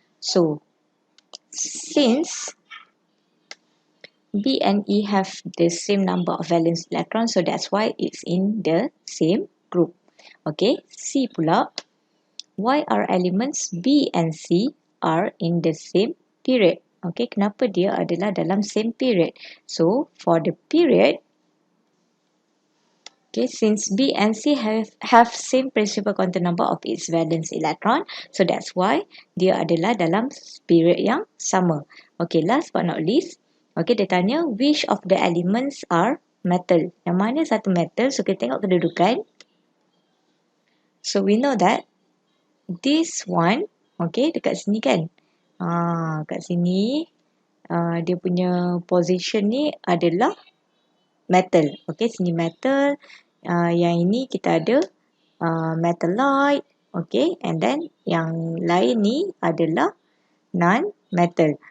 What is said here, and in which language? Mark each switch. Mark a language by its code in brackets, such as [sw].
[en] So, since B and E have the same number of valence electrons, so that's why it's in the same group. Okay, C pula, why are elements B and C are in the same period? [ms] Okay, kenapa dia adalah dalam [en] same period? So, for the period, okay, since B and C have same principal quantum number of its valence electron, so that's why [ms] dia adalah dalam period yang sama. [en] Okay, last but not least, okay, [ms] dia tanya [en] which of the elements are metal. [ms] Yang mana satu metal? So, kita tengok kedudukan. [en] So, we know that this one, [ms] okay, dekat sini kan. Kat sini, dia punya position ni adalah metal. Okay, sini metal. Yang ini kita ada metalite. Okay, [en] and then [ms] yang lain ni adalah non-metal.